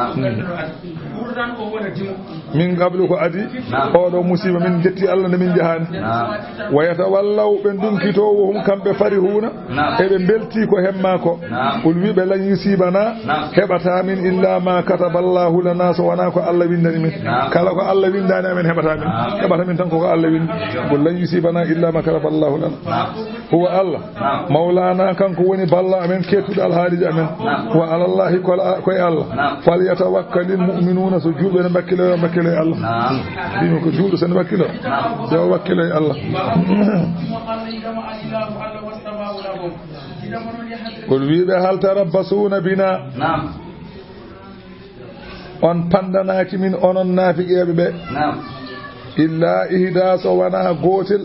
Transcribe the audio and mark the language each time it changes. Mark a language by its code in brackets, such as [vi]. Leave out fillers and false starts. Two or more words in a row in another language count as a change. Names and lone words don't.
[ar] من قبل [ff] ko adi oɗo musiba min jetti Allah ne min jahani [ar] ويتولوا [ff] ɓe dunkito hum kamɓe farihuna eɓe belti ko hemma ko kul wiɓe [ar] لن يصيبنا [ff] heɓata min [ar] إلا ما كتب الله لنا [ff] so wona ko Allah windani min kala ko Allah windani amen heɓata min tan koko Allah windi [ar] قل لن يصيبنا إلا ما كتب الله لنا هو الله مولانا [ff] kanko woni balla amen kettuɗo alhaaliji amen [ar] وعلى الله [ff] koye Allah [ar] فليتوكل المؤمنون [ff] so juuɓe ne bakkilo Allah dimo ko juuɗo sen bakkilo yo wakkilo Allah kul wiɓe [ar] هل تربصون بنا [ff] on pandanaki min onon naafiqeɓe ɓe [ar] إلا إحدى [ff] so wana gotel